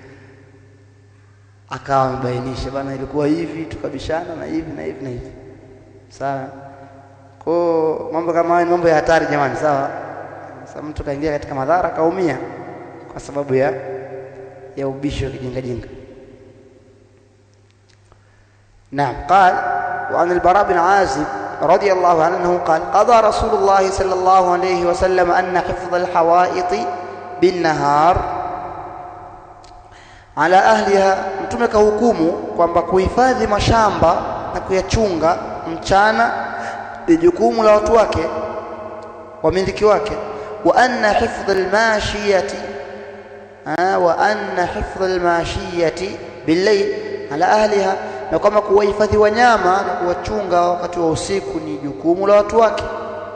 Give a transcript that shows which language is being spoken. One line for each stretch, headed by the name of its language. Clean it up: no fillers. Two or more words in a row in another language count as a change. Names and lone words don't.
Swahili: Akawa amebainisha bana, ilikuwa hivi, tukabishana na hivi na hivi na hivi. Sawa. Kwa mambo kama haya ni mambo ya hatari jamani, sawa? Sasa mtu kaingia katika madhara, kaumia kwa sababu ya ubishi wa kijinga. Naam,
Arabic: قال وعن البراء بن عازب رضي الله عنه قال قضى رسول الله صلى الله عليه وسلم أن حفظ الحوائط بالنهار على أهلها.
Swahili: Mtume kahukumu kwamba kuhifadhi mashamba na kuyachunga mchana ni jukumu la watu wake, wamiliki wake.
Arabic: وأن حفظ الماشية بالليل على أهلها,
Swahili: na kama kuwahifadhi wanyama na kuwachunga wakati wa usiku ni jukumu la watu wake.